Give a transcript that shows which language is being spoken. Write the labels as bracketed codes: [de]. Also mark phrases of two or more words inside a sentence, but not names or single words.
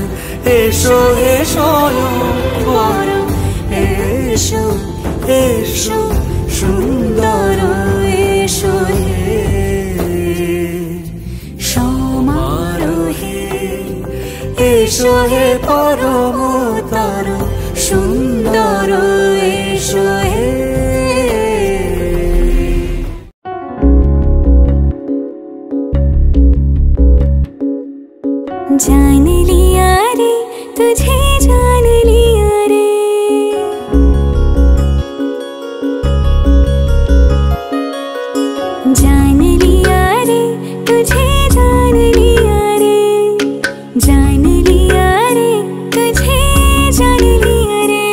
[bn] এসো হে স্বয়ং পরম এসো এসো সুন্দর এসো হে। সমারোহে এসো হে পরমতর সুন্দর এসো হে। [hi] जान लिया रे तुझे जान लिया रे, जान लिया रे तुझे जान लिया रे, जान लिया रे तुझे जान लिया रे।